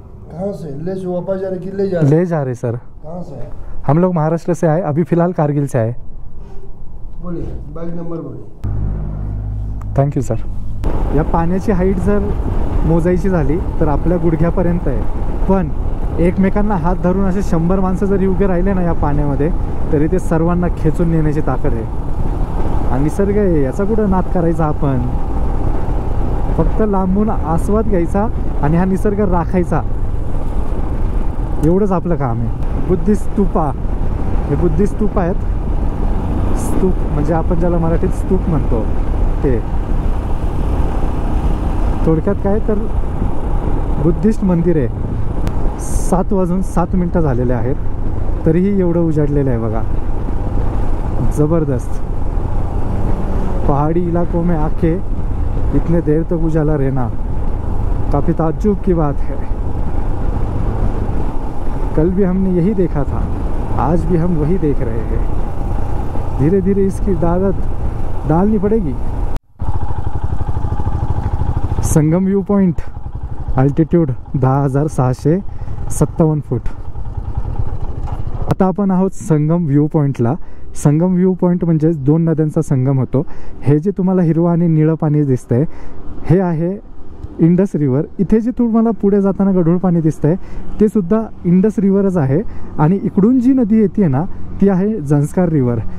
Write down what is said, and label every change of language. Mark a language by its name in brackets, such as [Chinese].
[Hindi] कहाँ से ले जो वापस जा रहे कि ले जा रहे सर. कहाँ से है? हम लोग महाराष्ट्र से आए, अभी फिलहाल कारगिल से आए. बोलिए बाईक नंबर बोलिए. [English] Thank you sir. [Marathi] या पाण्याची हाईट जर मोजायची झाली तर आपल्या गुडघ्यापर्यंत आहे, पण एकमेकांना हात धरून असे 100 माणसं जरी उभे राहिले ना या पाण्यामध्ये तरी ते सर्वांना खेचून नेण्याची ताकद आहे. आणि निसर्ग आहे, याचा कुठं नाद करायचा आपण. फक्त लांबून आस्वाद घ्यायचा आणि हा निसर्ग राखायचा, एवढंच आपलं काम आहे. बुद्धिस्ट स्तूपा, हे बुद्धिस्ट स्तूप आहेत. स्तूप म्हणजे आपण ज्याला मराठीत स्तूप म्हणतो ते. थोडक्यात काय तर बुद्धिस्ट मंदिर आहे. 7:07 झालेले आहेत तरीही एवढं उजाडलेलं आहे बघा. [Hindi] ज़बरदस्त. पहाड़ी इलाकों में आके इतने देर तक उजाला रहना काफ़ी ताज्जुब की बात है. कल भी हमने यही देखा था, आज भी हम वही देख रहे हैं. धीरे धीरे इसकी आदत डालनी पड़ेगी. [English] Sangam view point, altitude 10,657 foot. [Marathi] आता आपण आहोत संगम व्ह्यू पॉइंटला. संगम व्ह्यू पॉइंट म्हणजे 2 नद्यांचा संगम होतो. हे जे तुम्हाला हिरवं आणि निळं पाणी दिसतंय हे आहे इंडस रिव्हर. इथे जे तुम्हाला पुढे जाताना गढूळ पाणी दिसतंय ते सुद्धा इंडस रिव्हरच आहे. आणि इकडून जी नदी येते ना ती आहे झंस्कार रिव्हर.